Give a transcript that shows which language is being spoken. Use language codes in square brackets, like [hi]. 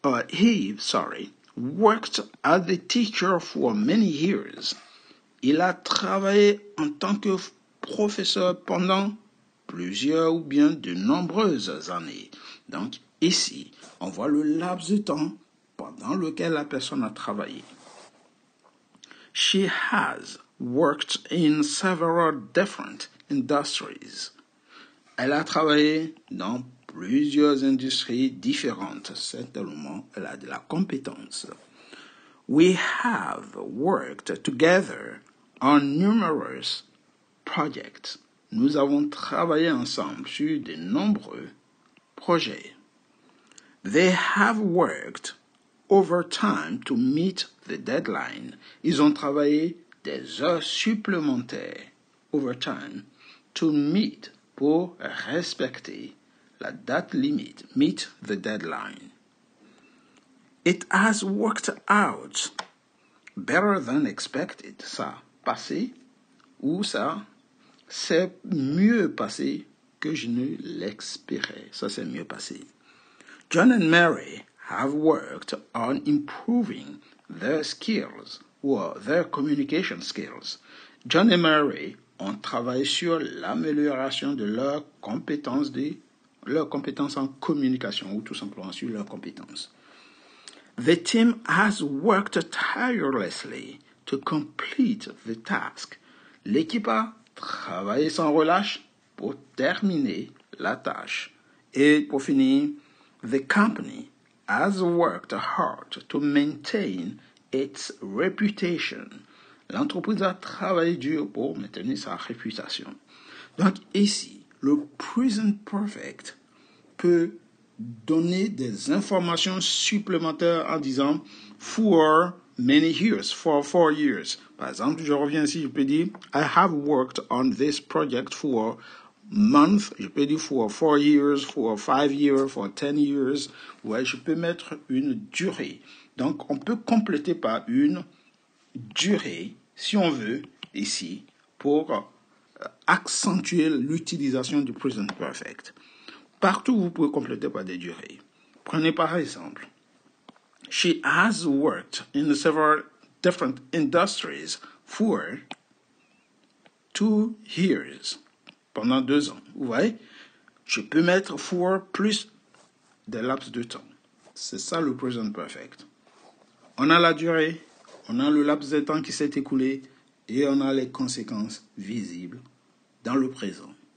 [en] He worked as a teacher for many years. [fr] Il a travaillé en tant que professeur pendant plusieurs ou bien de nombreuses années. Donc, ici, on voit le laps de temps pendant lequel la personne a travaillé. [en] She has worked in several different industries. [fr] Elle a travaillé dans plusieurs industries différentes. Certainement, elle a de la compétence. [en] We have worked together on numerous projects. [fr] Nous avons travaillé ensemble sur de nombreux projets. [en] They have worked overtime to meet the deadline. [fr] Ils ont travaillé des heures supplémentaires, overtime, [en] to meet, [fr] pour respecter la date limite, [en] meet the deadline. It has worked out better than expected. [fr] Ça passé ou ça c'est mieux passé que je ne l'espérais. Ça c'est mieux passé. [en] John and Mary have worked on improving their skills or their communication skills. [fr] John et Mary ont travaillé sur l'amélioration de leurs compétences en communication ou tout simplement sur leurs compétences. [en] The team has worked tirelessly to complete the task. [fr] L'équipe a travaillé sans relâche pour terminer la tâche. Et pour finir, [en] the company has worked hard to maintain its reputation. [fr] L'entreprise a travaillé dur pour maintenir sa réputation. Donc ici, le present perfect peut donner des informations supplémentaires en disant [en] for many years, for 4 years. [fr] Par exemple, je reviens ici, je peux dire [en] I have worked on this project for month, [fr] je peux dire [en] for 4 years, for 5 years, for 10 years. [fr] Ouais, je peux mettre une durée. Donc, on peut compléter par une durée, si on veut, ici, pour accentuer l'utilisation du present perfect. Partout, vous pouvez compléter par des durées. Prenez par exemple, [en] she has worked in several different industries for 2 years. [fr] Pendant 2 ans. Vous voyez, je peux mettre for plus des laps de temps. C'est ça le present perfect. On a la durée, on a le laps de temps qui s'est écoulé et on a les conséquences visibles dans le présent.